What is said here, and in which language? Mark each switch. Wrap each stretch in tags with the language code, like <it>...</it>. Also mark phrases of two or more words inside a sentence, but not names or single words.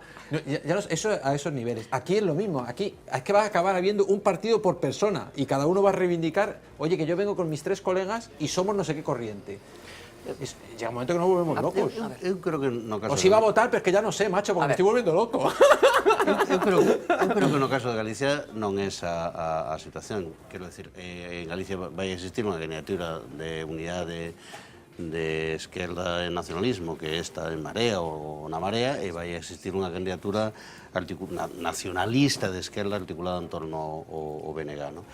<es>Eso a esos niveles. Aquí es lo mismo. Aquí es que va a acabar habiendo un partido por persona y cada uno va a reivindicar, oye, que yo vengo con mis 3 colegas y somos no sé qué corriente. Llega un momento que nos volvemos locos.</es> <gl>Eu creo que no caso</gl> <es>Os iba a votar, pero es que ya no sé, macho, porque me estoy volviendo loco.</es> <gl>Eu creo que no caso de Galicia non é esa a situación. Quero decir, en Galicia vai existir unha candidatura de unidade de esquerda e nacionalismo, que esta en Marea ou na Marea, e vai existir unha candidatura nacionalista de esquerda articulada en torno ao BNG, no?</gl>